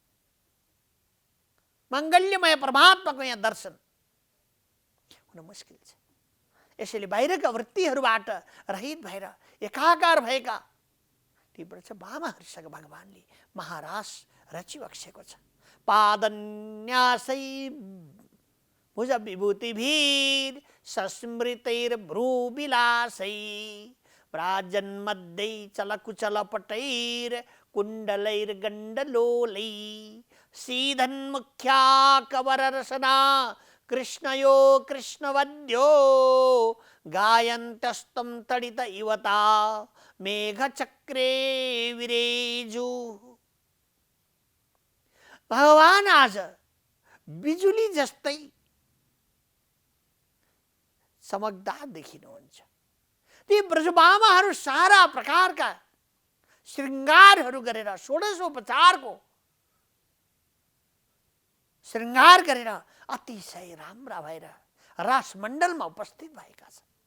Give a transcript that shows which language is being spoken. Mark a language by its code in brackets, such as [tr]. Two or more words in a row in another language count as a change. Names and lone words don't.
[ne] मङ्गल्यमय परमात्माको यहाँ दर्शन हुन मुस्किल छ। यसैले बाहिरका वृत्तिहरूबाट रहित भएर एकाकार भएका ती ब्रज बामाहरूसँग भगवानले महारास रचिबक्सेको छ। [sa] पादन्यासै भुज विभूतिभिर सस्मृतैर भ्रूविलासै व्राजन्मध्ये चलकुचलपटैर कुण्डलैर गण्डलोलै सीधन्मुख्या कवररसना कृष्णयो कृष्णवद्यो गायन्तस्तं तडित इवता मेघचक्रे विरेजु। [ne] भगवान आज बिजुली जस्तै चमकदार देखिनुहुन्छ। ती ब्रजबामाहरू सारा प्रकारका श्रृङ्गारहरू गरेर षोडशोपचारको श्रृङ्गार गरेर अतिशय राम्रा भएर रासमण्डलमा उपस्थित भएका छन्।